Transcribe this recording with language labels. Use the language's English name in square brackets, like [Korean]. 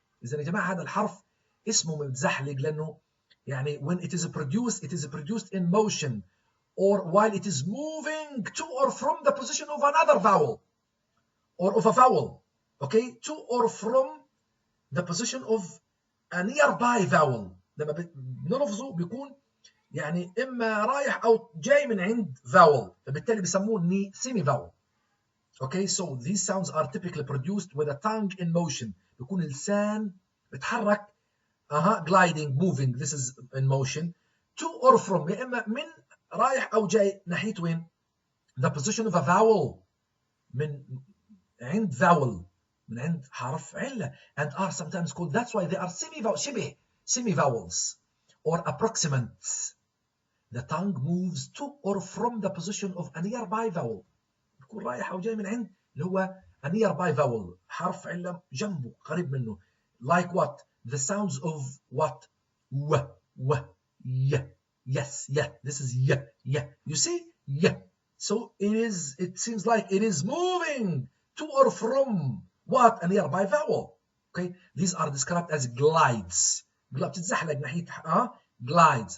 [Arabic] إذا يا جماعة هذا الحرف اسمه متزحلق لأنه يعني [English] when it is produced in motion or while it is moving to or from the position of another vowel or of a vowel. Okay, to or from the position of a nearby vowel. [Arabic] لما بنلفظه بيكون يعني إما رايح أو جاي من عند vowel فبالتالي بيسموه semi vowel. [English] Okay, so these sounds are typically produced with a tongue in motion. [Arabic] بيكون اللسان بيتحرك [English] gliding, moving, this is in motion. To or from, [Arabic] يا إما من رايح أو جاي ناحية وين؟ [English] The position of a vowel. [Arabic] من عند vowel. من عند حرف علة. [English] And are sometimes called, that's why they are semi-vowels, semi-vowels or approximants. The tongue moves to or from the position of a nearby vowel. [Arabic] بيكون رايح أو جاي من عند اللي هو [English] a nearby vowel. [Arabic] حرف علة جنبه قريب منه. [English] Like what? The sounds of what? Y, yes, yeah. This is yeah. You see? Yeah. So it seems like it is moving to or from what? A nearby vowel. Okay? These are described as glides. [Arabic] بتتزحلق ناحية glides.